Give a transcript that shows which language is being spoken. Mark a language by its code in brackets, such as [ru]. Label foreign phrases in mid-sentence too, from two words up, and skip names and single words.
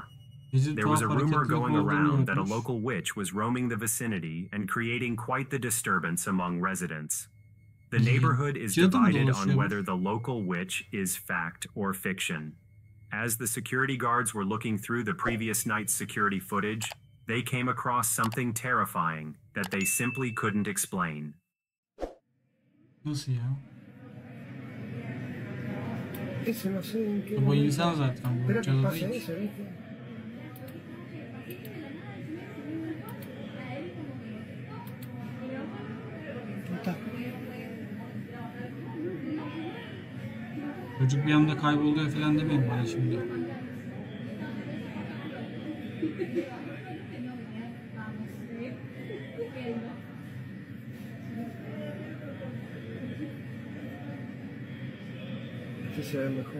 [en] There was a rumor going around that a local witch was roaming the vicinity and creating quite the disturbance among residents. The neighborhood is divided on whether the local witch is fact or fiction. As the security guards were looking through the previous night's security footage, they came across something terrifying that they simply couldn't explain. [tr] Nasıl ya? [es] Ese no sé en qué [tr] Bu insan zaten, bu cadı değil. [es] eso, ¿viste? [tr] Çocuk bir anda kayboluyor falan demeyin bana şimdi. [es] Se ve mejor.